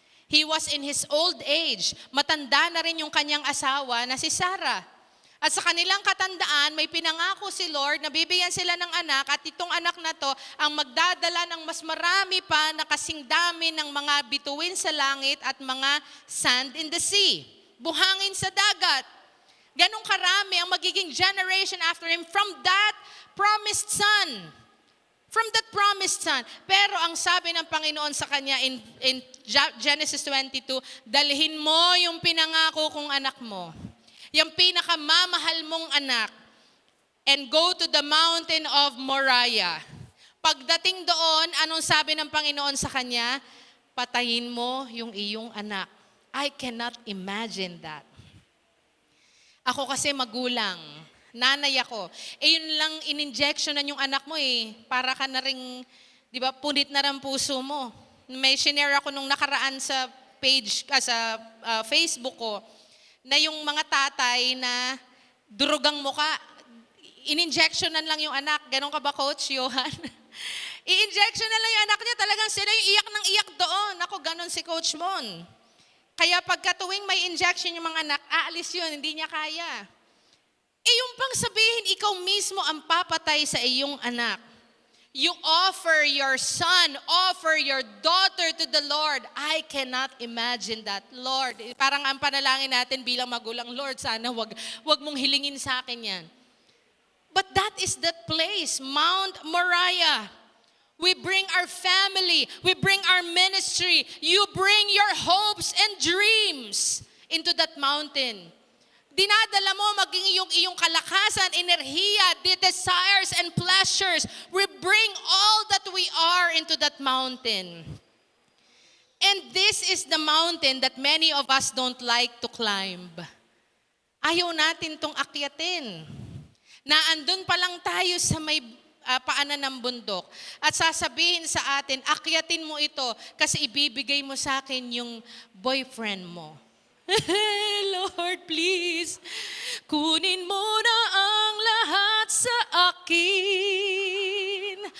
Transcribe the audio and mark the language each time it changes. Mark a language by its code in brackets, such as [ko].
[en] He was in his old age. [tl] Matanda na rin yung kanyang asawa na si Sarah. At sa kanilang katandaan, may pinangako si Lord na bibigyan sila ng anak at itong anak na to ang magdadala ng mas marami pa na kasing dami ng mga bituin sa langit at mga [en] sand in the sea. [tl] Buhangin sa dagat. Ganong karami ang magiging [en] generation after him from that promised son. From that promised son. [tl] Pero ang sabi ng Panginoon sa kanya [en] in Genesis 22, [tl] dalhin mo yung pinangako kong anak mo. Yung pinakamamahal mong anak, [en] and go to the mountain of Moriah. [tl] Pagdating doon, anong sabi ng Panginoon sa kanya? Patayin mo yung iyong anak. [en] I cannot imagine that. [tl] Ako kasi magulang, nanay ako. Yun lang in-injectionan yung anak mo para ka na ring, di ba, punit na rin puso mo. May shinare ako nung nakaraan sa page, sa Facebook ko, na yung mga tatay na durugang muka, in-injectionan lang yung anak. Ganon ka ba, Coach Johan? I-injectionan lang yung anak niya. Talagang sila yung iyak ng iyak doon. Ako, ganon si Coach Mon. Kaya pagka tuwing may injection yung mga anak, aalis yun, hindi niya kaya. Yung pang sabihin, ikaw mismo ang papatay sa iyong anak. [en] You offer your son, offer your daughter to the Lord. I cannot imagine that. [tl] Lord, parang ang panalangin natin bilang magulang, Lord, sana wag mong hilingin sa akin yan. [en] But that is that place, Mount Moriah. We bring our family, we bring our ministry. You bring your hopes and dreams into that mountain. [tl] Dinadala mo maging iyong kalakasan, enerhiya, [en] the desires and pleasures. We bring all that we are into that mountain. And this is the mountain that many of us don't like to climb. [tl] Ayaw natin tong akyatin. Na andun pa lang tayo sa may paanan ng bundok. At sasabihin sa atin, akyatin mo ito kasi ibibigay mo sa akin yung boyfriend mo. Lord, please, kunin mo na ang lahat sa akin.